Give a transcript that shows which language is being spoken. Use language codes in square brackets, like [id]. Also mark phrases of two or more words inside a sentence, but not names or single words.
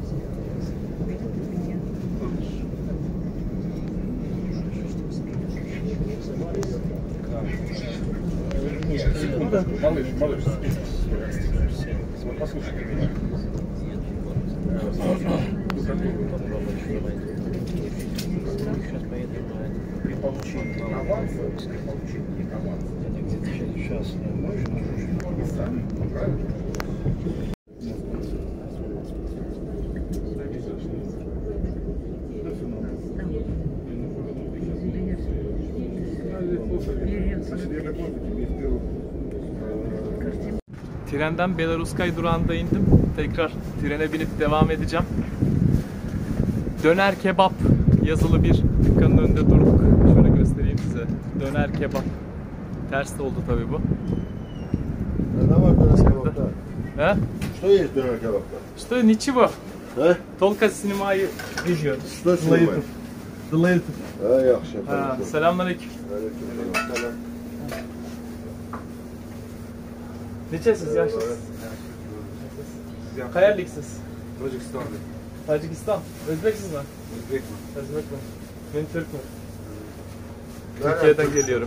[ru] Нет, секунду, малыш, вот послушайте меня. При получении аванса, сейчас и сами, правильно? [tr] Trenden Belaruskay durağında indim. Tekrar trene binip devam edeceğim. Döner kebap yazılı bir dükkanın önünde durduk. Şöyle göstereyim size. Döner kebap. Ters de oldu tabii bu. Ne var döner kebapta? He? [ru] Что есть [tr] дöner kebapta? [ru] Что, ничего. [tr] He? [ru] Только снимаю видео. Что снимаешь? [az] Ha, yaxşı. [tr] Ha, selamünaleyküm. Aleykümselam. Neçəsiz, yaşlısınız? [uz] Qayerliksiz? Tacikistan. [tr] Tacikistan. Özbeksiniz mi? [uz] Özbekman. [tr] Özbekman. Ben Türk'üm. Türkiye'den geliyorum.